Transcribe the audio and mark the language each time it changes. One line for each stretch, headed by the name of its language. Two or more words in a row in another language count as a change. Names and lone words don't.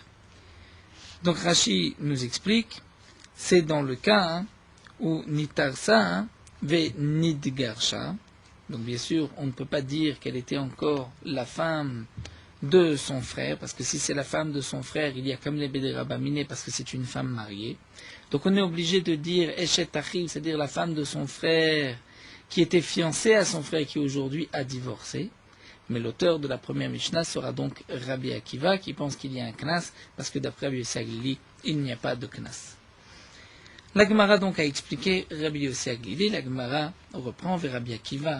French: Donc Rashi nous explique, c'est dans le cas où
Hebrew: נתארסה, ונתגרשה.
French: Donc bien sûr, on ne peut pas dire qu'elle était encore la femme de son frère, parce que si c'est la femme de son frère, il y a comme les bede rabamine, parce que c'est une femme mariée. Donc on est obligé de dire
Hebrew: אשת אחיו,
French: c'est-à-dire la femme de son frère qui était fiancée à son frère qui aujourd'hui a divorcé. Mais l'auteur de la première Mishnah sera donc Rabbi Akiva, qui pense qu'il y a un knas, parce que d'après Rabbi Yossi Aglili, il n'y a pas de knas. La Gemara donc a expliqué Rabbi Yossi Aglili, la Gemara reprend vers Rabbi Akiva.